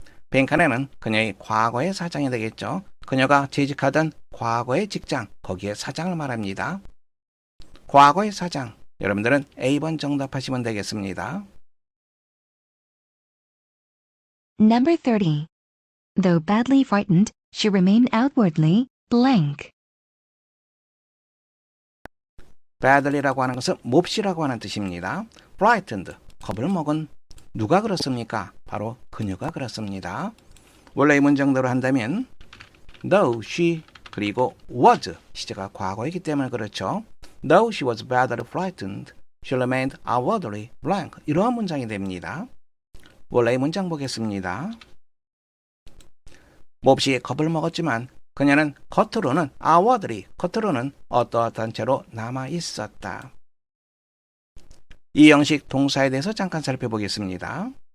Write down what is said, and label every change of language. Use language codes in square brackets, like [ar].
[ko] 빈칸에는 그녀의 과거의 사장이 되겠죠. 그녀가 재직하던 과거의 직장, 거기에 사장을 말합니다. 과거의 사장, 여러분들은 A번 정답하시면 되겠습니다. [en] Number 30. Though badly frightened, she remained outwardly, blank. [ko] badly라고 하는 것은 몹시라고 하는 뜻입니다. frightened, 겁을 먹은. 누가 그렇습니까? 바로 그녀가 그렇습니다. 원래 이 문장대로 한다면 though she, 그리고 was, 시제가 과거이기 때문에 그렇죠. [en] Though she was badly frightened, she remained outwardly blank. [ko] 이러한 문장이 됩니다. 원래 이 문장 보겠습니다. 몹시 겁을 먹었지만 그녀는 겉으로는 outwardly, 겉으로는 어떠한 채로 남아 있었다. 이 형식 동사에 대해서 잠깐 살펴보겠습니다.